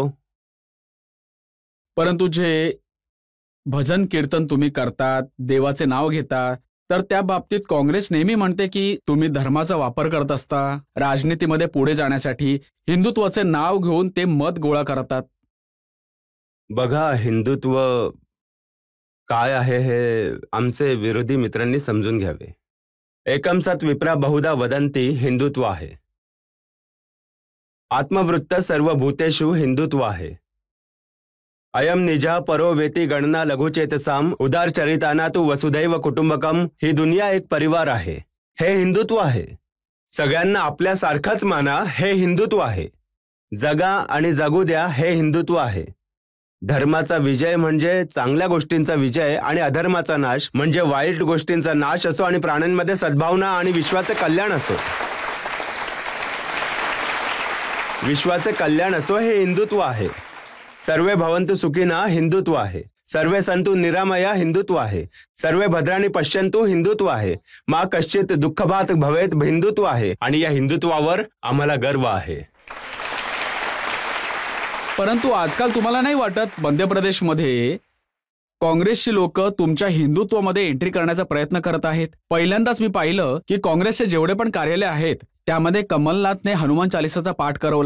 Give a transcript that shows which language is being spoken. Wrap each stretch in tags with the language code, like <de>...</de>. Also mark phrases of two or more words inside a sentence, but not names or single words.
<mr>परंतु जे भजन कीर्तन तुम्ही करतात, देवाचे नाव घेता, तर त्या बाबतीत काँग्रेस नेहमी म्हणते की तुम्ही धर्माचा वापर करत असता, राजनीतीमध्ये पुढे जाण्यासाठी हिंदुत्वाचे नाव घेऊन ते मत गोळा करतात. बघा, हिंदुत्व काय आहे हे आमचे विरोधी मित्रांनी समजून घ्यावे.</mr> <sa>एकम सत विप्रा बहुधा वदंती</sa> <mr>हिंदुत्व आहे.</mr> <sa>आत्मवृत्त सर्व भूतेषु</sa> <mr>हिंदुत्व आहे.</mr> <sa>अयम निजा परो वेती गणना लघुचेतसाम उदार चरिताना तू वसुदैव कुटुंबकम.</sa> <mr>ही दुनिया एक परिवार आहे, हे हिंदुत्व आहे. सगळ्यांना आपल्यासारखंच माना, हे हिंदुत्व आहे. जगा आणि जगू द्या, हे हिंदुत्व आहे. धर्माचा विजय म्हणजे चांगल्या गोष्टींचा विजय आणि अधर्माचा नाश म्हणजे वाईट गोष्टींचा नाश असो आणि प्राण्यांमध्ये सद्भावना आणि विश्वाचे कल्याण असो. विश्वाचे कल्याण असो, हे हिंदुत्व आहे.</mr> <sa>सर्वे भवन्तु सुखिनः</sa> <mr>हिंदुत्व आहे.</mr> <sa>सर्वे सन्तु निरामया</sa> <mr>हिंदुत्व आहे.</mr> <sa>सर्वे भद्राणि पश्यन्तु</sa> <mr>हिंदुत्व आहे.</mr> <sa>मा कश्चित दुःखभात भवेत</sa> <mr>हिंदुत्व आहे. आणि या हिंदुत्वावर आम्हाला गर्व आहे. परंतु आजकाल तुम्हाला नाही वाटत मध्य प्रदेशमध्ये काँग्रेसची लोक तुमच्या हिंदुत्वामध्ये एंट्री करण्याचा प्रयत्न करत आहेत? पहिल्यांदाच मी पाहिलं की काँग्रेसचे जेवढे पण कार्यालय आहेत त्यामध्ये कमलनाथने हनुमान चालिसाचा पाठ करवला.</mr>